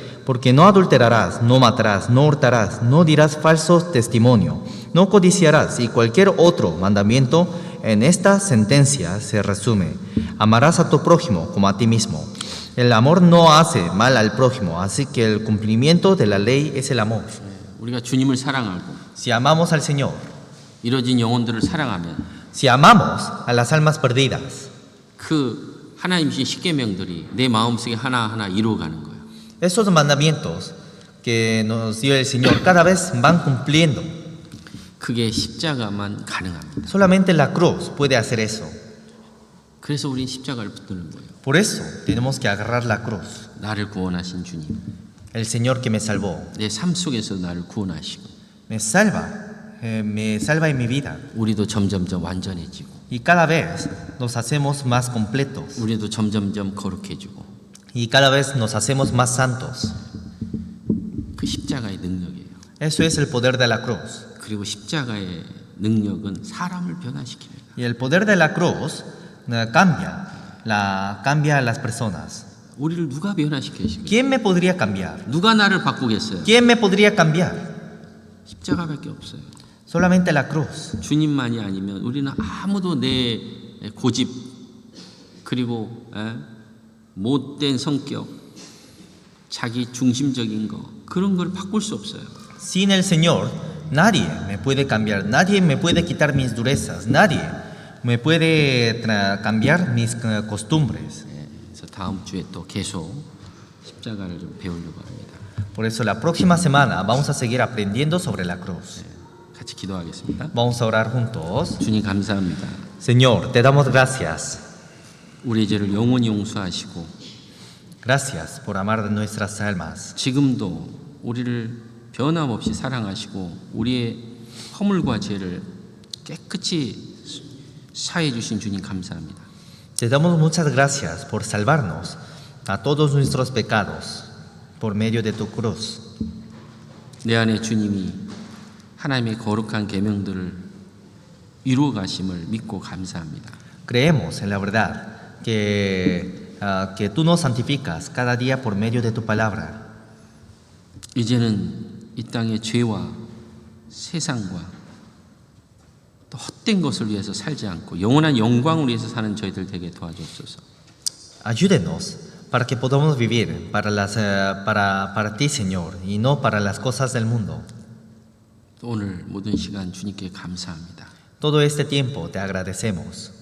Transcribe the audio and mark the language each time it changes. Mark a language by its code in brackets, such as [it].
[es] Porque no adulterarás, no matarás, no hurtarás, no dirás falso testimonio, no codiciarás y cualquier otro mandamiento en esta sentencia se resume. Amarás a tu prójimo como a ti mismo. El amor no hace mal al prójimo, así que el cumplimiento de la ley es el amor. [ko] 우리가 주님을 사랑하고 [es] Si amamos al Señor, [ko] 이뤄진 영혼들을 사랑하면 [es] si amamos a las almas perdidas, [ko] 그 하나님 주신 십계명들이 내 마음속에 하나하나 이루어가는 거예요. [es] esos mandamientos que nos dio el Señor cada vez van cumpliendo. [ko] 그게 십자가만 가능합니다. [es] Solamente la cruz puede hacer eso. [ko] 그래서 우린 십자가를 붙드는 거예요. [es] Por eso tenemos que agarrar la cruz. [ko] 나를 구원하신 주님, [es] El Señor que me salvó, [ko] 내 삶 속에서 나를 구원하시고 [es] me salva en mi vida. [ko] 우리도 점점점 완전해지고 [es] Y cada vez nos hacemos más completos. [ko] 우리도 점점점 거룩해지고 [es] Y cada vez nos hacemos más santos. [ko] 그 십자가의 능력이에요. [es] Eso es el poder de la cruz. [ko] 그리고 십자가의 능력은 사람을 변화시킵니다. [es] Y el poder de la cruz cambia a las personas. [ko] 우리를 누가 변화시키시겠어요? [es] ¿Quién me podría cambiar? [ko] 누가 나를 바꾸겠어요? [es] ¿Quién me podría cambiar? [ko] 십자가밖에 없어요. [es] Solamente la cruz. [ko] 주님만이 아니면 우리는 아무도 내 고집 그리고 못된 성격, 자기 중심적인 거 그런 걸 바꿀 수 없어요. [es] Sin el Señor, nadie me puede cambiar, nadie me puede quitar mis durezas, nadie me puede cambiar mis costumbres. [ko] 그래서 다음 주에 또 계속 십자가를 좀 배우려고 합니다. [es] Por eso la próxima semana vamos a seguir aprendiendo sobre la cruz. [ko] 같이 기도하겠습니다. [es] Vamos a orar juntos. [ko] 주님 감사합니다. [es] Señor, te damos gracias. [ko] 우리의 죄를 영원히 용서하시고 [es] Gracias por amar nuestras almas. [ko] 지금도 우리를 변함없이 사랑하시고 우리의 허물과 죄를 깨끗이 사해 주신 주님 감사합니다. [es] Te damos muchas gracias por salvarnos a todos nuestros pecados por medio de tu cruz. [ko] 내 안에 주님이 하나님의 거룩한 계명들을 이루어 가심을 믿고 감사합니다. [es] Creemos en la verdad que tú nos santificas cada día por medio de tu palabra. [ko] 이제는 이 땅의 죄와 세상과 또 헛된 것을 위해서 살지 않고 영원한 영광을 위해서 사는 저희들 되게 도와주옵소서. [es] Ayúdenos para que podamos vivir para ti, Señor, y no para las cosas del mundo. [ko] 또 오늘 모든 시간 주님께 감사합니다. [es] Todo este tiempo te agradecemos.